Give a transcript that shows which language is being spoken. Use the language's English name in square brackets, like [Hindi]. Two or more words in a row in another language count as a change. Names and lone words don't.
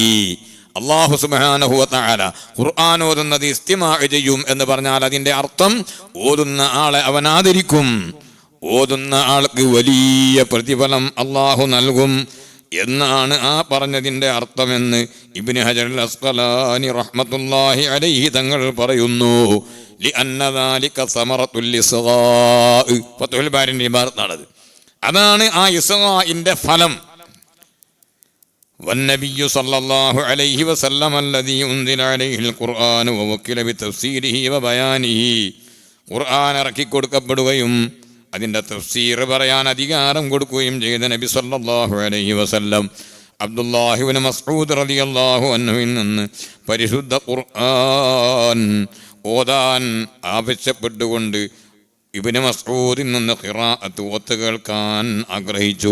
[Malayalam] അല്ലാഹു [Arabic] سبحانه وتعالى [Malayalam] ഖുർആൻ ഓതുന്നത് ഇസ്തിമാ ചെയ്യും എന്ന് പറഞ്ഞാൽ അതിന്റെ അർത്ഥം ഓതുന്ന ആളെ അവൻ ആദരിക്കും, ഓതുന്ന ആൾക്ക് വലിയ പ്രതിഫലം അല്ലാഹു നൽകും എന്നാണ് ആ പറഞ്ഞതിന്റെ അർത്ഥമെന്ന് ഇബ്നു ഹജർ അസ്ഖലാനി [Arabic] رحمة الله عليه [Malayalam] തങ്ങൾ പറയുന്നു. [Arabic] لأن ذلك ثمرة الإصغاء, [Malayalam] ഫത്ഹുൽ ബാരിന്റെ ഇബാറത്താണത്. അതാണ് ആ ഇസ്ഗാഇന്റെ ഫലം. [Arabic] والنبي صلى الله عليه وسلم الذي أنزل عليه القرآن ووكل بتفسيره وبيانه. [Malayalam] ഖുർആൻ ഇറക്കി കൊടുക്കപ്പെടുകയും അതിൻ്റെ തഫ്സീർ പറയാൻ അധികാരം കൊടുക്കുകയും ചെയ്ത നബി [Arabic] صلى الله عليه وسلم [Malayalam] അബ്ദുല്ലാഹി ഇബ്നു മസ്ഊദ് [Arabic] رضي الله عنه [Malayalam] നിന്ന് പരിശുദ്ധ ഖുർആൻ ഓതാൻ ആവശ്യപ്പെട്ടുകൊണ്ട് ഇബ്നു മസ്ഊദിൽ നിന്ന് ഖിറാഅത്ത് ഓത്ത് കേൾക്കാൻ ആഗ്രഹിച്ചു.